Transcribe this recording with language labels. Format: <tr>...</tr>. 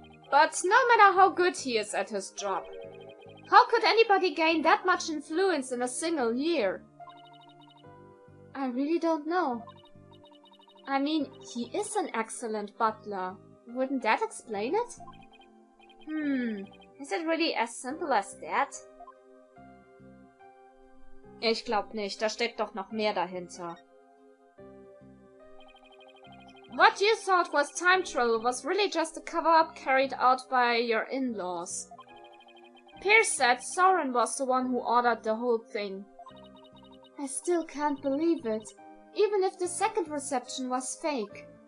<en>But no matter how good he is at his job, how could anybody gain that much influence in a single year? I really don't know. I mean, he is an excellent butler. Wouldn't that explain it? Is it really as simple as that?</en> <de>Ich glaub nicht, da steckt doch noch mehr dahinter.</de> <en>What you thought was time travel was really just a cover-up carried out by your in-laws. Pierce said Soren was the one who ordered the whole thing. I still can't believe it, even if the second reception was fake.</en>